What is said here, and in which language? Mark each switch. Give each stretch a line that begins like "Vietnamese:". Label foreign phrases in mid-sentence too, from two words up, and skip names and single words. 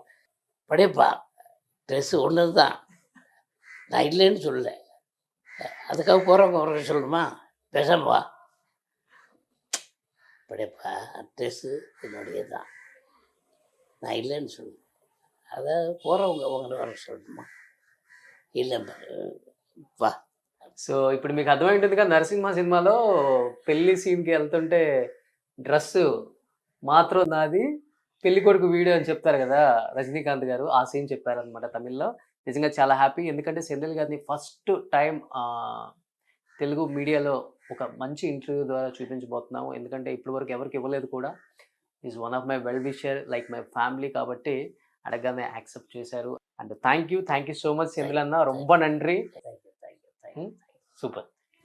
Tamil: படையப்பா ட்ரெஸ்ஸு ஒன்று தான், நான் இல்லைன்னு சொல்லலை. அதுக்காக போகிறவங்க சொல்லணுமா? பேசாம வா. படையப்பா ட்ரெஸ்ஸு என்னுடைய தான், நான் இல்லைன்னு சொல்லுவேன். அதை போகிறவங்க அவங்கள வர சொல்லணுமா? இல்லை వా.
Telugu: సో ఇప్పుడు మీకు అర్థమైంటుందిగా నరసింహ సినిమాలో పెళ్లి సీన్కి వెళ్తుంటే డ్రెస్ మాత్రం నాది, పెళ్లి కొడుకు వీడియో అని చెప్తారు కదా రజనీకాంత్ గారు, ఆ సీన్ చెప్పారనమాట తమిళ్లో. నిజంగా చాలా హ్యాపీ, ఎందుకంటే సెంధిల్ గారిని
English: first time
Telugu: తెలుగు మీడియాలో ఒక మంచి ఇంటర్వ్యూ ద్వారా చూపించబోతున్నాము. ఎందుకంటే ఇప్పటి వరకు ఎవరికి ఇవ్వలేదు కూడా.
English: is one of my well wisher, like my family.
Telugu: కాబట్టి అడగగానే యాక్సెప్ట్ చేశారు.
English: and thank you so much సెంధిల్ అన్న,
Tamil: ரொம்ப நன்றி. தேங்க்யூ. சூப்பர்.